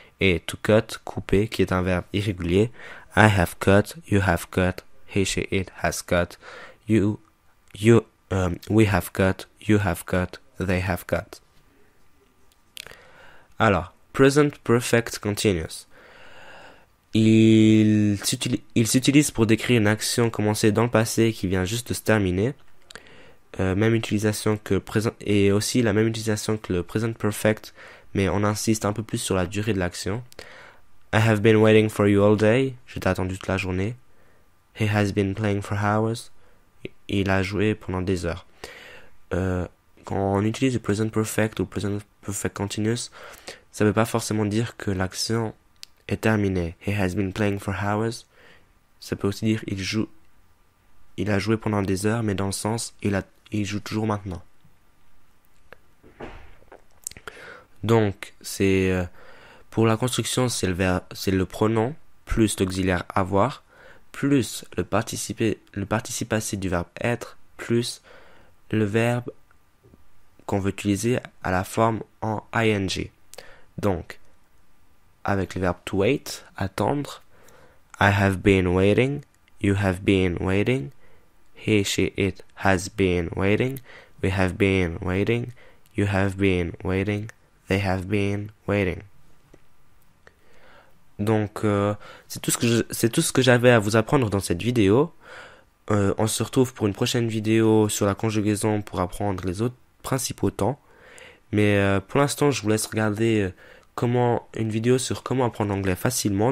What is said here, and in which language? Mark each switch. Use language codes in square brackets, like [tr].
[en] Et to cut, [fr] couper, qui est un verbe irrégulier. [en] I have cut, you have cut, he, she, it has cut, we have cut, you have cut, they have cut. [fr] Alors, present perfect continuous. Il s'utilise pour décrire une action commencée dans le passé qui vient juste de se terminer. Même utilisation que et aussi la même utilisation que le present perfect, mais on insiste un peu plus sur la durée de l'action. [en] I have been waiting for you all day. [fr] Je t'ai attendu toute la journée. [en] He has been playing for hours. [fr] Il a joué pendant des heures. Quand on utilise le present perfect ou present perfect continuous, ça ne veut pas forcément dire que l'action est terminée. [en] He has been playing for hours. [fr] Ça peut aussi dire il a joué pendant des heures, mais dans le sens il joue toujours maintenant. Donc c'est pour la construction, c'est le pronom plus l'auxiliaire avoir plus le participe passé du verbe être plus le verbe qu'on veut utiliser à la forme en ing. Donc, avec le verbe [en] to wait, attendre, I have been waiting, you have been waiting, he, she, it has been waiting, we have been waiting, you have been waiting, they have been waiting. [fr] Donc, c'est tout ce que j'avais à vous apprendre dans cette vidéo. On se retrouve pour une prochaine vidéo sur la conjugaison pour apprendre les autres principaux temps. Mais pour l'instant, je vous laisse regarder une vidéo sur comment apprendre l'anglais facilement.